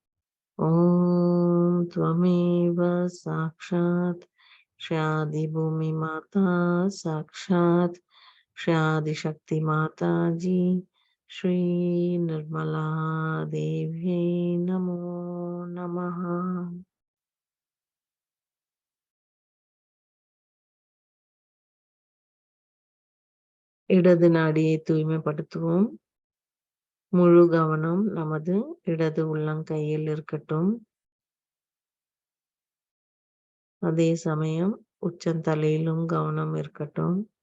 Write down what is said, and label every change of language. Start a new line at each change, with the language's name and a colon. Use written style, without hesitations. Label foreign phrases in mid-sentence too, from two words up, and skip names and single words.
Sanskrit: ओम त्वमेव साक्षात श्री आदि भूमि माता साक्षात श्री आदि शक्ति माता जी श्री निर्मला देव्यै नमो नमः.
Tamil: இடது நாடியை தூய்மைப்படுத்துவோம். முழு கவனம் நமது இடது உள்ளங்கையில் இருக்கட்டும். அதே சமயம் உச்சந்தலையிலும் கவனம் இருக்கட்டும்.